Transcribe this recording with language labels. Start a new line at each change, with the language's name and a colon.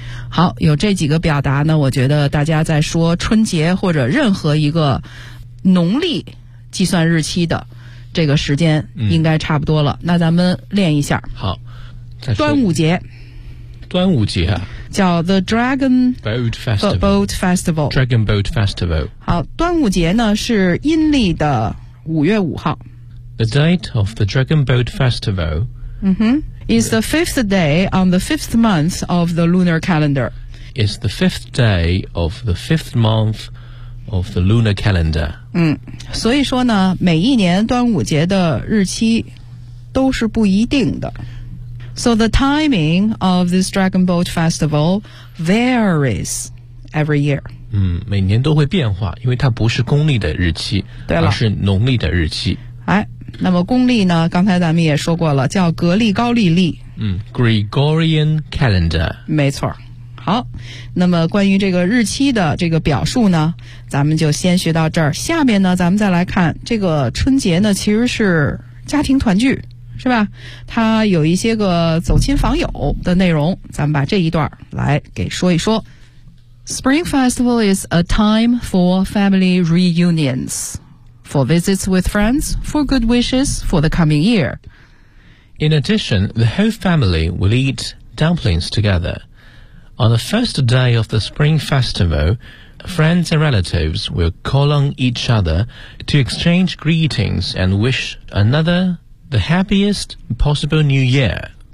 Chinese: 好，有这几个表达呢，我觉得大家在说春节或者任何一个农历计算日期的这个时间应该差不多了，那咱们练一下。好，端午节，端午节啊，
English: 叫 The Dragon Boat Festival, Boat Festival Dragon Boat Festival。
Chinese: 好，端午节呢是阴历的五月五号。
English: The date of the Dragon Boat Festival、 is the fifth day on the fifth month of the lunar calendar. It's the fifth day of the fifth month of the lunar calendar.
Chinese: 所以说呢，每一年端午节的日期都是不一定的。
English: So the timing of this Dragon Boat Festival varies every year.
Chinese: 每年都会变化，因为它不是公历的日期，对了，而是农历的日期。哎，那么公历呢，刚才咱们也说过了，叫格力高利历。
English: Gregorian Calendar。
Chinese: 没错。好，那么关于这个日期的这个表述呢，咱们就先学到这儿。下面呢，咱们再来看这个春节呢，其实是家庭团聚。是吧，他有一些个走亲访友的内容，咱们把这一段来给说一说。
English: Spring Festival is a time for family reunions, for visits with friends, for good wishes for the coming year. In addition, the whole family will eat dumplings together. On the first day of the Spring Festival, friends and relatives will call on each other to exchange greetings and wish anotherThe happiest possible new year.